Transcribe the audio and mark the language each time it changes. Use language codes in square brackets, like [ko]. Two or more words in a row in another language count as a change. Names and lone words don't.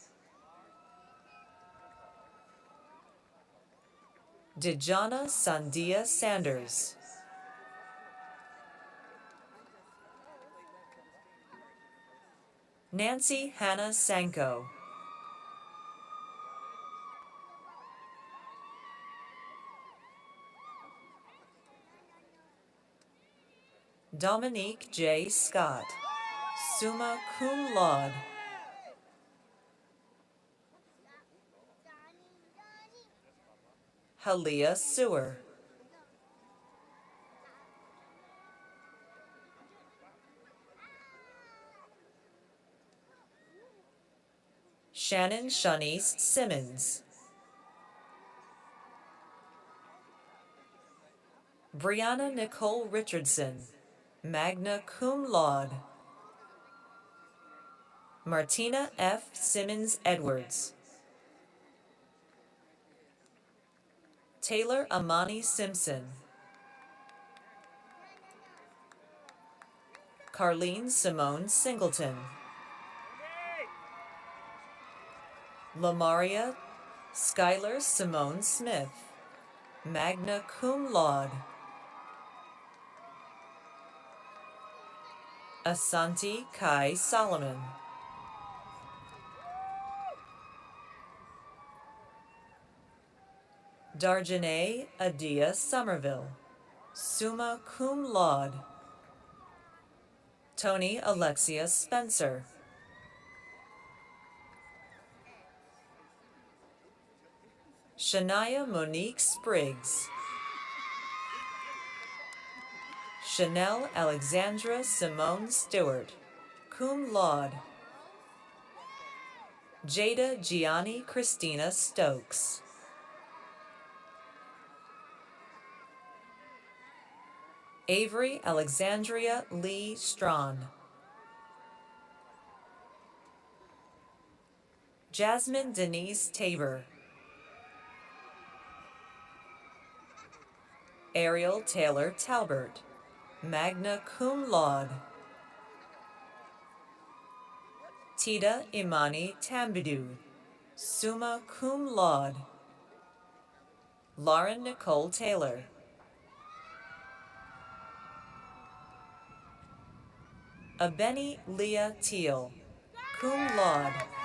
[en] Dejana Sandia Sanders, Nancy Hannah Sanko, Dominique J. Scott, [la] summa cum laude. [en] Halia Sewer, Shannon Shanice Simmons, Brianna Nicole Richardson, [la] magna cum laude. [en] Martina F. Simmons Edwards, Taylor Amani Simpson, Carlene Simone Singleton, Lamaria Skylar Simone Smith, [la] magna cum laude. [en] Asanti Kai Solomon, Darjane Adia Somerville, [la] summa cum laude. [en] Tony Alexia Spencer, Shania Monique Spriggs, Chanel Alexandra Simone Stewart, [la] cum laude. [en] Jada Gianni Christina Stokes, Avery Alexandria Lee Strawn, Jasmine Denise Tabor, Ariel Taylor Talbert, [la] magna cum laude. [en] Tita Imani Tambidou, [la] summa cum laude. [en] Lauren Nicole Taylor, Abeni Leah Teal, [la] cum laude.